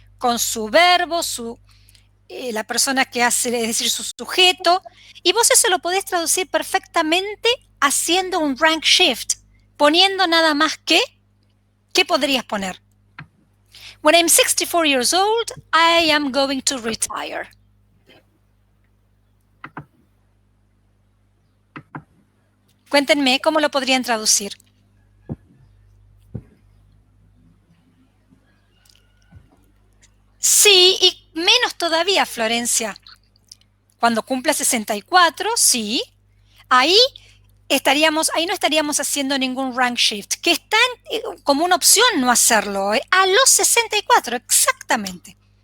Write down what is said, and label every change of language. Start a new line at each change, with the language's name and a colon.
Spanish: con su verbo, la persona que hace, es decir, su sujeto, y vos eso lo podés traducir perfectamente haciendo un rank shift, poniendo nada más que, ¿qué podrías poner?
English: When I'm 64 years old, I am going to retire.
Spanish: Cuéntenme cómo lo podrían traducir. Sí, y menos todavía, Florencia. Cuando cumpla 64, sí, ahí no estaríamos haciendo ningún rank shift, que está como una opción no hacerlo, a los 64, exactamente.